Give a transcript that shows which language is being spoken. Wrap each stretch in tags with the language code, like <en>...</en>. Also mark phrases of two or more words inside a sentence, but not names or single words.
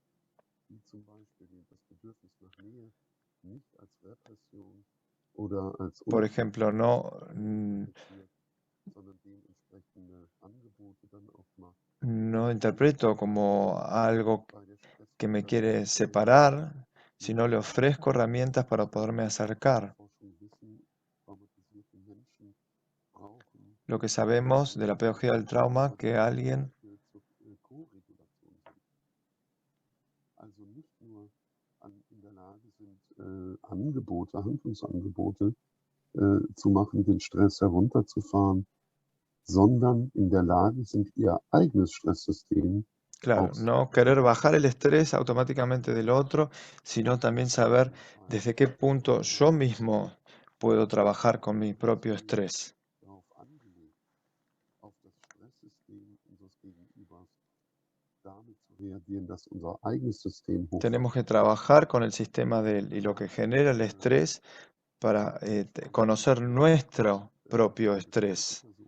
<es>Por ejemplo, no interpreto como algo que me quiere separar, sino le ofrezco herramientas para poderme acercar. Lo que sabemos de la pedagogía del trauma, que alguien</es> <de>Handlungsangebote zu machen, den Stress herunterzufahren, sondern in der Lage sind, ihr eigenes Stresssystem</de> <es>Claro, no querer bajar el estrés automáticamente del otro, sino también saber desde qué punto yo mismo puedo trabajar con mi propio estrés. Tenemos que trabajar con el sistema de él y lo que genera el estrés para conocer nuestro propio estrés.</es>